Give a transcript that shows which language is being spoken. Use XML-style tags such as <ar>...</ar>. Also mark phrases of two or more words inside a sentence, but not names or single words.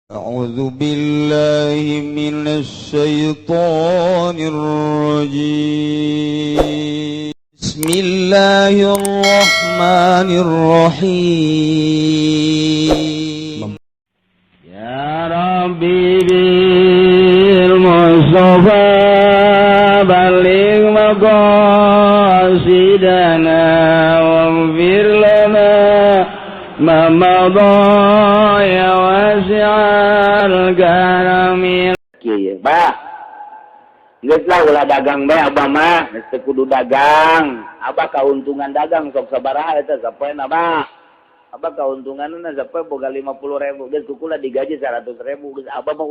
<ar>أعوذ بالله من الشيطان الرجيم بسم الله الرحمن الرحيم يا ربي بالمصطفى بلغ مقاصدنا واغفر لنا ما مضى يا واسع الكرم</ar> <su>kieu bah geus lah ulah dagang bae abah mah geus teu kudu dagang abah kauntungan dagang sok sabaraha eta sapoena bah abah kauntunganna sapoe boga 50.000 geus kukula digaji 100.000 geus abah mah</su>